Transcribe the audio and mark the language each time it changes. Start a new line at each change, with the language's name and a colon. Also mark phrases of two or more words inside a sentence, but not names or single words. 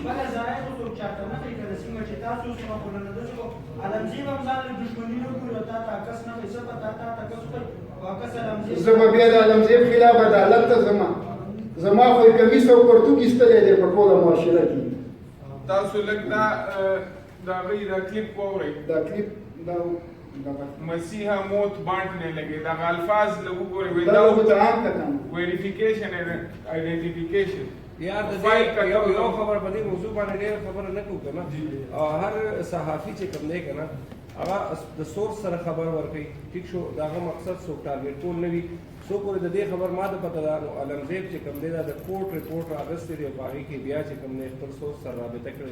Pashto: بله ځای خو څوک چاته نه کوي که د سیمه چې تاسو سره خو نه داسې کو علمزي به هم ځان له دښمني نه کړي او تا ته عکس نه وایي څه به تا عکس وکړي او عکس علمزي زه به بیا د علمزیب خلاف عدالت ته زما خو یې کمیس او پرتوګ ایستلی دی په ټوله معاشره کې. تاسو لږ د هغوی دا کلیپ واورئ. دا کلیپ
Urdu: مسیحا موت بانٹنے لگے
Pashto: دا الفاظ
Urdu: لوگوں کو
English: verification and identification.
Pashto: یار یو خبر په دې موضوع باندې ډېر خبره نه کوو که نه. هر صحافي چې کوم دی که نه هغه د سورس سره خبر ورکوي، ټیک شو. د هغه مقصد څوک ټارګېټ کول نه وي. څو پورې د دې خبر ما ته پته ده نو علمزیب چې کوم دی دا د
English: court report
Pashto: راغستی دی او په هغې کې بیا چې کوم دی خپل سورس سره رابطه کړې